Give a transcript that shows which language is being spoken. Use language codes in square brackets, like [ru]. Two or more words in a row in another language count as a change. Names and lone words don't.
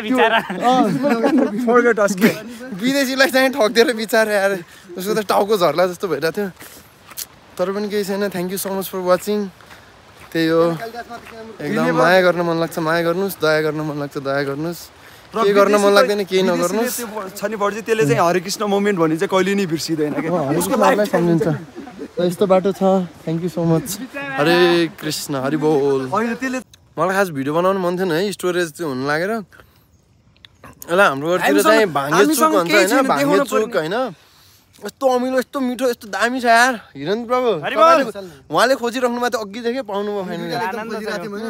[ne] विदेशीलाई चाहिँ ठगिदिएर बिचारा यार उसको त टाउको झर्ला जस्तो भइरहेको थियो तर पनि केही छैन [en] thank you so much for watching [ne] त्यही हो एकदम माया गर्न मन लाग्छ माया गर्नुहोस् दया गर्न मन लाग्छ दया गर्नुहोस् के गर्न मन लाग्दैन केही नगर्नुहोस् छ नि बढी त्यसले चाहिँ हरे कृष्ण मोमेन्ट भन्ने चाहिँ कहिले नि बिर्सिँदैन उसको लाइफलाई सम्झिन्छ यस्तो बाटो छ [en] thank you so much [ne] हरे कृष्ण हरि बोल मलाई खास भिडियो बनाउनु मन थिएन है स्टोरेज चाहिँ हुनु लागेर यसलाई हाम्रो घरतिर चाहिँ भाङ्गे चुक भन्छ होइन भाङ्गे चुक होइन यस्तो अमिलो यस्तो मिठो यस्तो दामी छ यार हिरण प्रभु उहाँले खोजिराख्नु भएको थियो अघिदेखि पाउनु भयो